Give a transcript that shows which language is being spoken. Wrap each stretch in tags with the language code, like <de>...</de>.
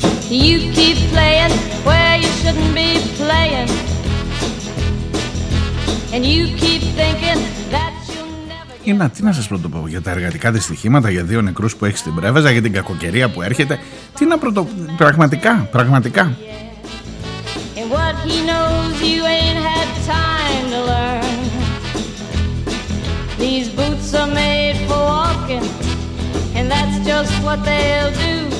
<en>You keep playing where you shouldn't be playing. And you keep thinking that you'll never get...</en> <el>Τι να σας πρωτοπώ για τα εργατικά δυστυχήματα, για δύο νεκρούς που έχει στην Πρέβεζα, για την κακοκαιρία που έρχεται. Τι να πρωτοπώ, πραγματικά.</el> <en>And what he knows you ain't had time to learn. These boots are made for walking. And that's just what they'll do.</en>